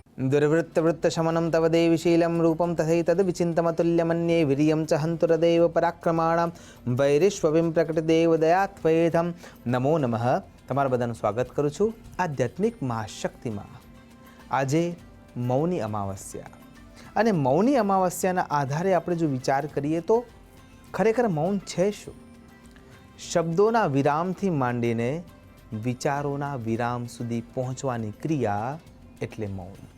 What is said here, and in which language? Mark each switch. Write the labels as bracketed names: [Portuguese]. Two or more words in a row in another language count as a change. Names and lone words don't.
[Sanskrit] दुर्वृत्तवृत्तशमनं तव देवीशीलं रूपं तथैतद्विचिन्तमतुल्यमन्ये वीर्यं च हन्तुरदेव पराक्रमाणां वैरिष्वविं प्रकटदेव दयात्वयेधं नमो नमઃ। [Gujarati] તમારા બધાનું સ્વાગત કરું છું આધ્યાત્મિક મહાશક્તિમાં। આજે મૌની અમાવસ્યા અને મૌની અમાવસ્યાના આધારે આપણે જો વિચાર કરીએ તો ખરેખર મૌન છે શું? શબ્દોના વિરામથી માંડીને વિચારોના વિરામ સુધી પહોંચવાની ક્રિયા એટલે મૌન।